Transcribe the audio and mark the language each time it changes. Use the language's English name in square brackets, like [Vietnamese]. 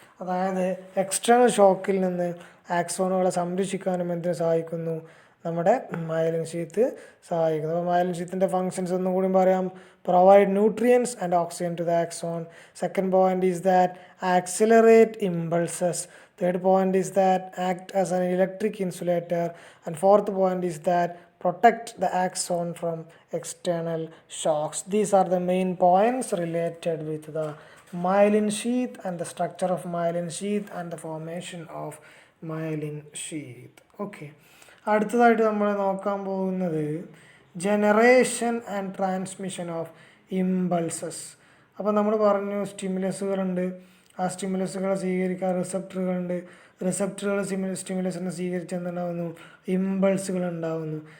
[Malayalam] അതായത് എക്സ്റ്റേണൽ ഷോക്കിൽ നിന്ന് ആക്സോണുകളെ സംരക്ഷിക്കാനും എന്തിനു സഹായിക്കുന്നു? നമ്മുടെ മയലിൻ ഷീത്ത് സഹായിക്കുന്നു. അപ്പോൾ മയലിൻ ഷീത്തിൻ്റെ ഫങ്ഷൻസ് ഒന്നും കൂടി പറയാം. [English] Provide nutrients and oxygen to the axon. Second point is that accelerate impulses. Third point is that act as an electric insulator, and fourth point is that protect the axon from external shocks. These are the main points related with the myelin sheath and the structure of myelin sheath and the formation of myelin sheath. [Malayalam] Okay, അടുത്തതായിട്ട് നമ്മൾ നോക്കാൻ പോകുന്നത് [English] Generation and transmission of impulses. [Malayalam] അപ്പോൾ നമ്മൾ പറഞ്ഞു സ്റ്റിമുലസുകളുണ്ട്, ആ സ്റ്റിമുലസുകളെ സ്വീകരിക്കാൻ റിസപ്റ്ററുകളുണ്ട്. റിസപ്റ്ററുകൾ സ്റ്റിമുലസിനെ സ്വീകരിച്ച് എന്തുണ്ടാകുന്നു? ഇമ്പൾസുകൾ ഉണ്ടാകുന്നു.